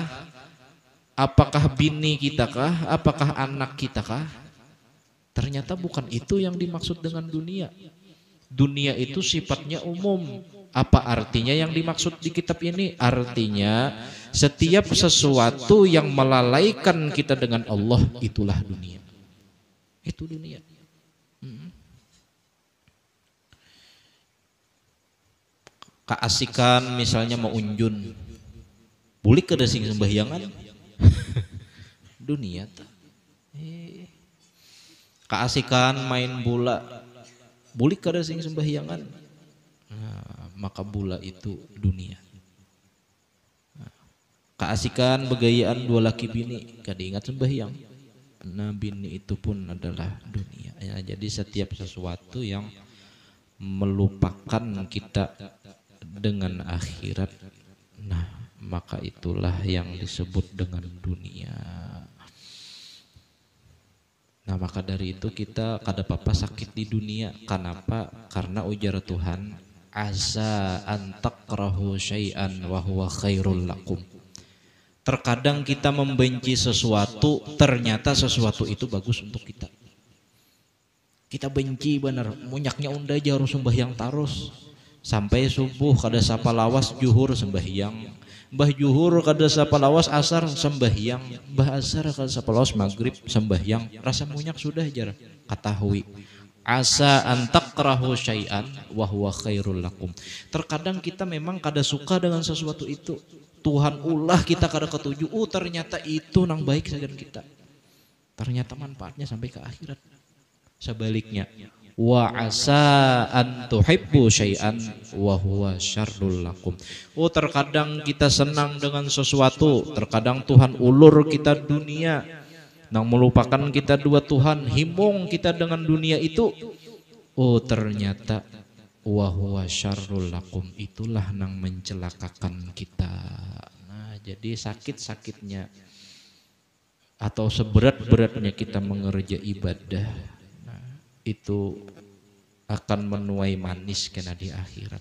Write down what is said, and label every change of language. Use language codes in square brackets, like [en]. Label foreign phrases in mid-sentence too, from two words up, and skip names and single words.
[bjn] Apakah bini kita kah? Apakah anak kita kah? [id] Ternyata bukan itu yang dimaksud dengan dunia. Dunia itu sifatnya umum. Apa artinya yang dimaksud di kitab ini? Artinya setiap sesuatu yang melalaikan kita dengan Allah itulah dunia. Itu dunia. [bjn] Keasikan misalnya mau unjun, boleh kada sing sembahyangan. Dunia ta. Keasikan main bola, boleh kada sing sembahyangan. [id] Nah, maka bola itu dunia. [bjn] Keasikan begayaan dua laki bini, kada ingat sembahyang. [id] Nah bini itu pun adalah dunia. Ya, jadi setiap sesuatu yang melupakan kita dengan akhirat, nah maka itulah yang disebut dengan dunia. [bjn] Nah maka dari itu kita kada apa-apa sakit di dunia. [id] Kenapa? Karena ujar Tuhan, [ar] عسى أن تكرهوا شيئا وهو خير لكم. [id] Terkadang kita membenci sesuatu, ternyata sesuatu itu bagus untuk kita. Kita benci bener, [bjn] munyaknya unda aja harus sembahyang tarus. Sampai subuh kada sapa lawas juhur sembahyang. Mbah juhur kada sapa lawas asar sembahyang. Mbah asar kada sapa lawas maghrib sembahyang. Rasa munyak sudah jar katahui. [ar] عسى أن تكرهوا شيئا وهو خير لكم. [id] Terkadang kita memang kada suka dengan sesuatu itu. [bjn] Tuhan ulah kita kada ketuju. Ternyata itu nang baik saja kita. [id] Ternyata manfaatnya sampai ke akhirat. Sebaliknya, [ar] وعسى أن تحبوا شيئا وهو شر لكم. [bjn] Terkadang kita senang dengan sesuatu, terkadang Tuhan ulur kita dunia, nang melupakan kita dua Tuhan, himung kita dengan dunia itu. [ar] Ternyata وهو شر لكم, [bjn] itulah nang mencelakakan kita. [id] Nah, jadi sakit-sakitnya atau seberat-beratnya kita mengerja ibadah, itu akan menuai manis kena di akhirat.